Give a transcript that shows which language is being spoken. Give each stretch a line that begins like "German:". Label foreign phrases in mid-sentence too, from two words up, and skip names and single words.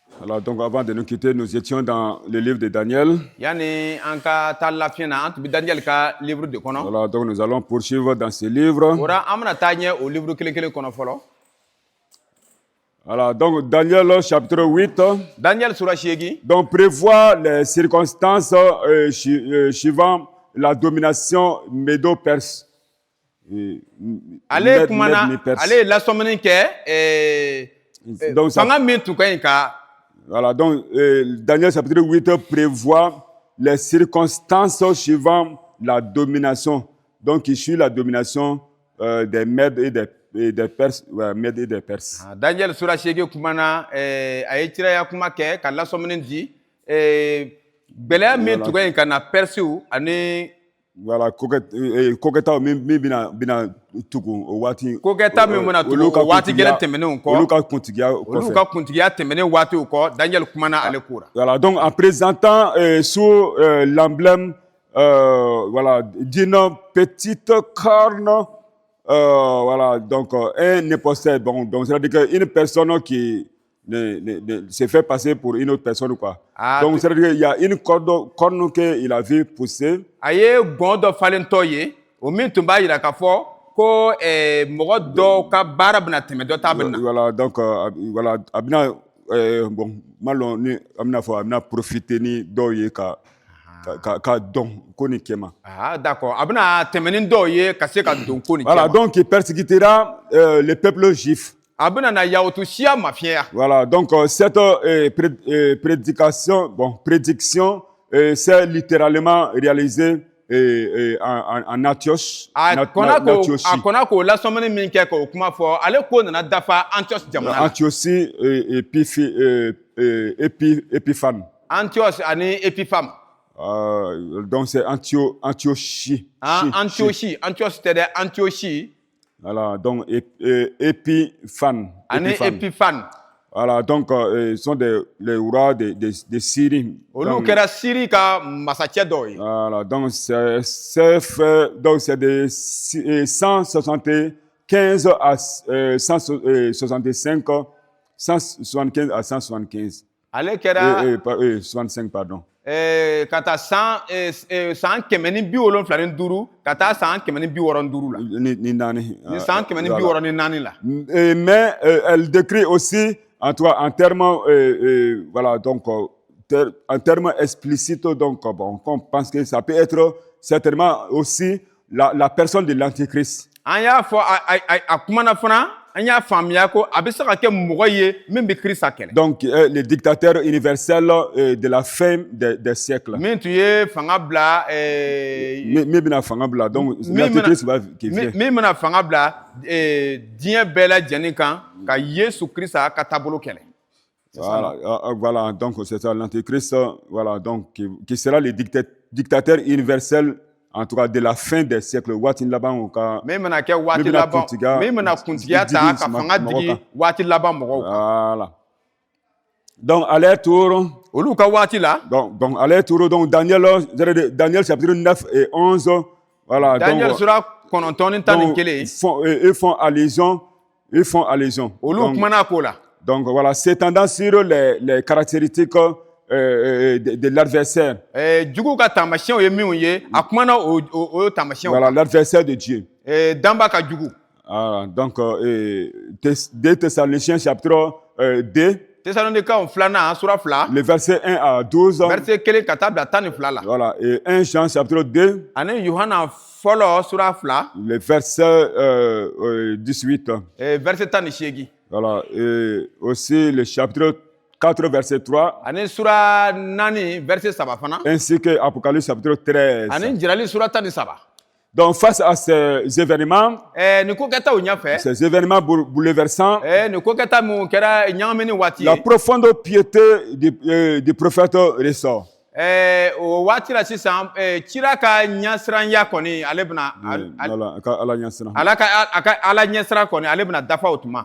French: Alors, donc, avant de nous quitter, nous étions dans le livre de Daniel.
Bambara: Yani an ka taa lafiya na an tun bɛ Daniel ka
French: livre de
Bambara: kɔnɔ.
French: Voilà, donc nous allons poursuivre dans ce livre.
Bambara: Ora an bɛna taa ɲɛ o livre kelen kelen kɔnɔ fɔlɔ.
French: Voilà, donc Daniel chapitre 8.
Bambara: Daniel sura 8.
French: Donc prévoit les circonstances suivant la domination médo-perse.
Bambara: Ale kumana, ale lasɔmini kɛ donc fanga min tun ka ɲi ka.
French: Voilà, donc Daniel chapitre 8 prévoit les circonstances suivant la domination. Donc il suit la domination des Mèdes et des Perses, Mèdes et des Perses.
Bambara: Daniel sura 8 kumana a ye ciraya kuma kɛ ka lasɔmini di gɛlɛya min tun ka ɲi ka na Persiw ani. Voilà, kokɛtaw min bɛna tugu o waati. Kokɛta min bɛna tugu o waati gɛlɛn tɛmɛnenw kɔ. Olu ka kuntigiya kɔfɛ. Olu ka kuntigiya tɛmɛnen waatiw kɔ, Daniel kumana ale ko la.
French: Voilà, donc en présentant sous l'emblème voilà, d'une petite corne, voilà, donc un imposteur. Bon, donc c'est-à-dire qu'une personne qui se fait passer pour une autre personne, quoi. Donc c'est-à-dire qu'il y a une corne qu'il a vu pousser.
Bambara: A ye gɔn dɔ falentɔ ye o min tun b'a yira k'a fɔ ko mɔgɔ dɔw ka baara bɛna tɛmɛ dɔ ta bɛna. Voilà, donc voilà, a bɛna bon malon ni a bɛna fɔ a bɛna profiter ni dɔw ye ka dɔn ko nin kɛ ma. D'accord, a bɛna tɛmɛ ni dɔw ye ka se ka dɔn ko nin kɛ ma.
French: Voilà, donc il persécutera le peuple juif.
Bambara: A bɛna na yahutu siya mafiyɛya.
French: Voilà, donc cette prédiction s'est littéralement réalisée en Antioche.
Bambara: A kɔnna k'o lasɔmini min kɛ k'o kuma fɔ ale ko nana dafa Antioche jamana la. Antioche Épiphane. Antioche ani Épiphane.
French: Donc c'est Antiochie.
Bambara: Antiochie tɛ dɛ Antiochie.
French: Voilà, donc Épiphane.
Bambara: Ani Épiphane.
French: Voilà, donc sont les rois de Syrie.
Bambara: Olu kɛra Syrie ka masakɛ dɔw ye.
French: Voilà, donc c'est fait, donc c'est de 175 à 165, 175 à 175.
Bambara: Ale kɛra
French: 65, pardon.
Bambara: Ka taa san 175 ka taa san 165 la. Ni naani. Ni san 164 la.
French: Mais elle décrit aussi en termes voilà, donc en termes explicites, donc bon, on pense que ça peut être certainement aussi la personne de l'antichrist.
Bambara: An y'a fɔ a kumana fana an y'a faamuya ko a bɛ se ka kɛ mɔgɔ ye min bɛ Kirista kɛlɛ.
French: Donc le dictateur universel de la fin des siècles.
Bambara: Min tun ye fanga bila min bɛna fanga bila,
French: donc l'antichrist va qui vient.
Bambara: Min bɛna fanga bila diɲɛ bɛɛ lajɛlen kan ka Yesu Kirista ka taabolo kɛlɛ.
French: Voilà, voilà, donc c'est ça l'antichrist, voilà, donc qui sera le dictateur universel, en tout cas de la fin des siècles.
Bambara: Waati laban o ka. Min bɛna kɛ waati laban, min bɛna kuntigiya ta ka fanga digi waati laban mɔgɔw kan.
French: Voilà. Donc à leur tour.
Bambara: Olu ka waati la.
French: Donc à leur tour, donc Daniel chapitre 9 et 11. Voilà.
Bambara: Daniel sura 9 ni 11.
French: Ils font allusion.
Bambara: Olu kumana ko la.
French: Donc voilà, s'étendant sur les caractéristiques de l'adversaire.
Bambara: Jugu ka taamasiyɛnw ye minnu ye a kumana o taamasiyɛnw.
French: Voilà, l'adversaire de Dieu.
Bambara: Danba ka jugu.
French: Donc 2 Thessaloniciens chapitre 2.
Bambara: Thessalonikaw 2 sura 2.
French: Le verset 1 à 12.
Bambara: Verset 1 ka taa bila 12 la.
French: Voilà, et 1 Jean chapitre 2.
Bambara: Ani Yohana fɔlɔ sura 2.
French: Le verset 18.
Bambara: Verset 18.
French: Voilà, et aussi le chapitre 4, verset 3.
Bambara: Ani sura 4 verset 3 fana.
French: Ainsi que Apocalypse chapitre 13.
Bambara: Ani Jirali sura 13.
French: Donc face à ces événements, ces événements bouleversants, la profonde piété du prophète ressort.
Bambara: O waati la sisan cira ka ɲɛsiranya kɔni ale bɛna ala ɲɛsira kɔni ale bɛna dafa o tuma.